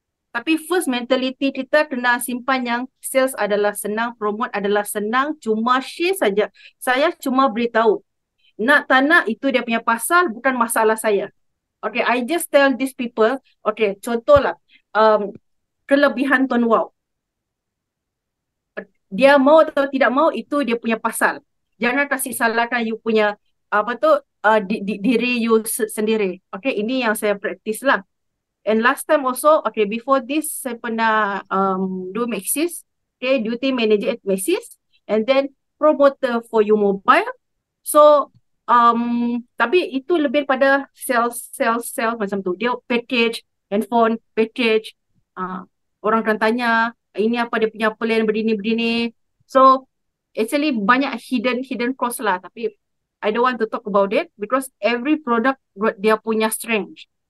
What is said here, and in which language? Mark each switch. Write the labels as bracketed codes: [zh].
[ms] Tapi [en] first mentality [ms] kita kena simpan yang sales adalah senang, promote adalah senang, cuma share saja. Saya cuma beritahu. Nak tak nak itu dia punya pasal, bukan masalah saya. [en] Okay, I just tell these people, okay, [ms] contohlah, kelebihan [en] Tuan Wow. [ms] Dia mau atau tidak mau, itu dia punya pasal. Jangan kasih salahkan you punya, diri you sendiri. Okay, ini yang saya praktis lah. [en] And last time also, okay, before this, [ms] saya pernah [en] do Maxis, okay, duty manager at Maxis, and then promoter for you mobile. [ms] So, tapi itu lebih pada sales macam tu. Dia package, handphone, package. Orang akan tanya, ini apa dia punya plan, begini. [en] So, actually [ms] banyak [en] hidden cost lah. Tapi, I don't want to talk about it because every product [ms] dia punya [en] strength.